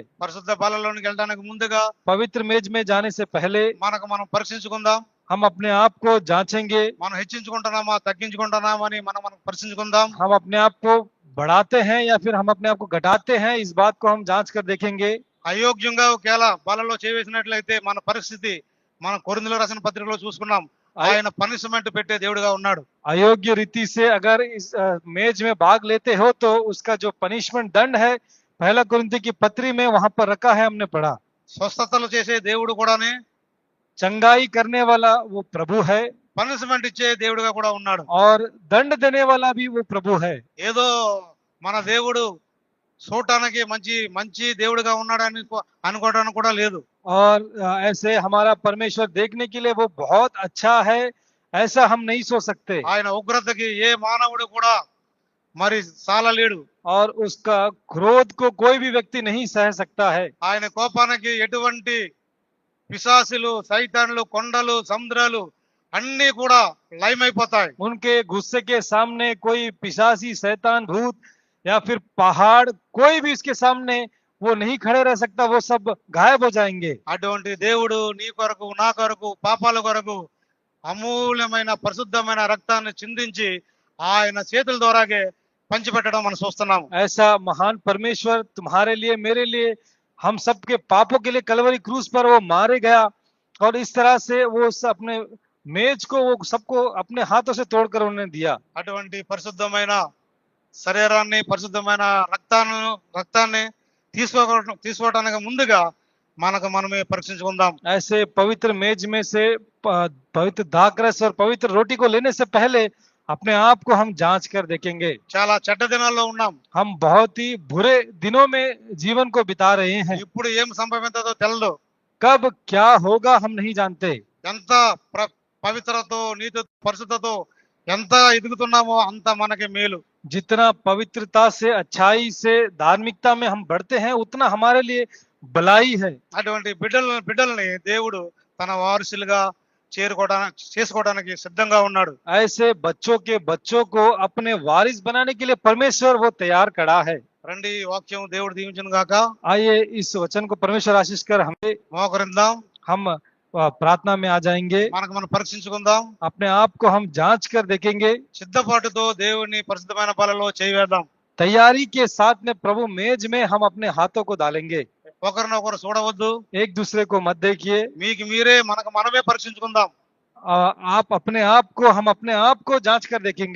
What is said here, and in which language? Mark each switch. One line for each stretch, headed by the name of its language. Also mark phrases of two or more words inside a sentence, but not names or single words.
Telugu: పరిశుద్ధ బలలోనికి వెళ్ళడానికి ముందుగా
Hindi: पवित्र मेज में जाने से पहले
Telugu: మనకు మనం పరీక్షించుకుందాం.
Hindi: हम अपने आप को जांचेंगे,
Telugu: మనం హెచ్చించుకుంటున్నామా తగ్గించుకుంటున్నామా అని మనం పరీక్షించుకుందాం.
Hindi: हम अपने आप को बढ़ाते हैं या फिर हम अपने आप को घटाते हैं, इस बात को हम जांच कर देखेंगे।
Telugu: అయోగ్యంగా ఒకవేళ బలలో చేవేసినట్లయితే మన పరిస్థితి మన కొరింథీయుల రాసిన పత్రికలో చూసుకున్నాం. అయ్- ఆయన పనిష్మెంట్ పెట్టే దేవుడిగా ఉన్నాడు.
Hindi: अयोग्य रीति से अगर इस मेज में भाग लेते हो तो उसका जो पनिशमेंट दंड है, पहला कुरिन्थी की पत्री में वहां पर रखा है, हमने पढ़ा।
Telugu: స్వస్థతలు చేసే దేవుడు కూడానే
Hindi: चंगाई करने वाला वो प्रभु है
Telugu: పనిష్మెంట్ ఇచ్చే దేవుడిగా కూడా ఉన్నాడు.
Hindi: और दंड देने वाला भी वो प्रभु है।
Telugu: ఏదో మన దేవుడు చూడటానికి మంచి మంచి దేవుడిగా ఉన్నాడని అనుకోవడానికి కూడా లేదు.
Hindi: और ऐसे हमारा परमेश्वर देखने के लिए वो बहुत अच्छा है, ऐसा हम नहीं सोच सकते।
Telugu: ఆయన ఉగ్రతకి ఏ మానవుడు కూడా మరి సాలలేడు.
Hindi: और उसका क्रोध को कोई भी व्यक्ति नहीं सह सकता है।
Telugu: ఆయన కోపానికి ఎటువంటి పిశాసులు, సైతాన్లు, కొండలు, సముద్రాలు అన్ని కూడా లయమైపోతాయి.
Hindi: उनके गुस्से के सामने कोई पिशाची, शैतान, भूत या फिर पहाड़, कोई भी उसके सामने वो नहीं खड़े रह सकता, वो सब गायब हो जाएंगे।
Telugu: అటువంటి దేవుడు నీ కొరకు నా కొరకు పాపాల కొరకు అమూల్యమైన పరిశుద్ధమైన రక్తాన్ని చిందించి ఆయన చేతుల ద్వారాగే పంచిపెట్టడం మనం చూస్తున్నాము.
Hindi: ऐसा महान परमेश्वर तुम्हारे लिए, मेरे लिए, हम सबके पापों के लिए कलवरी क्रूस पर वो मारे गया और इस तरह से वो अपने मेज को वो सबको अपने हाथों से तोड़कर उन्होंने दिया।
Telugu: అటువంటి పరిశుద్ధమైన శరీరాన్ని, పరిశుద్ధమైన రక్తాన్ని తీసుకోవడానికి ముందుగా మనకు మనమే పరీక్షించుకుందాం.
Hindi: ऐसे पवित्र मेज में से पवित्र दाखरस और पवित्र रोटी को लेने से पहले अपने आप को हम जांच कर देखेंगे।
Telugu: చాలా చెడ్డ దినాల్లో ఉన్నాం.
Hindi: हम बहुत ही बुरे दिनों में जीवन को बिता रहे हैं।
Telugu: ఇప్పుడు ఏం సంభవిస్తుందో తెలదు.
Hindi: कब क्या होगा हम नहीं जानते।
Telugu: ఎంత పవిత్రతో, నీతి, పరిశుద్ధతో ఎంత ఎదుగుతున్నామో అంత మనకి మేలు.
Hindi: जितना पवित्रता से, अच्छाई से, धार्मिकता में हम बढ़ते हैं, उतना हमारे लिए भलाई है।
Telugu: అటువంటి బిడ్డల్ని దేవుడు తన వారసులుగా చేసుకోవడానికి సిద్ధంగా ఉన్నాడు.
Hindi: ऐसे बच्चों को अपने वारिस बनाने के लिए परमेश्वर वो तैयार खड़ा है।
Telugu: రండి, ఈ వాక్యం దేవుడు దీవించును గాక.
Hindi: आइए इस वचन को परमेश्वर आशीष कर हमें
Telugu: మోకరిందాం,
Hindi: हम प्रार्थना में आ जाएंगे।
Telugu: మనకు మనం పరీక్షించుకుందాం.
Hindi: अपने आप को हम जांच कर देखेंगे।
Telugu: సిద్ధపాటుతో దేవుని పరిశుద్ధమైన బలలో చేయవేద్దాం.
Hindi: तैयारी के साथ में प्रभु मेज में हम अपने हाथों को डालेंगे।
Telugu: ఒకరినొకరు చూడవద్దు.
Hindi: एक दूसरे को मत देखिए।
Telugu: మీకు మీరే మనకు మనమే పరీక్షించుకుందాం.
Hindi: आप अपने आप को, हम अपने आप को जांच कर देखेंगे।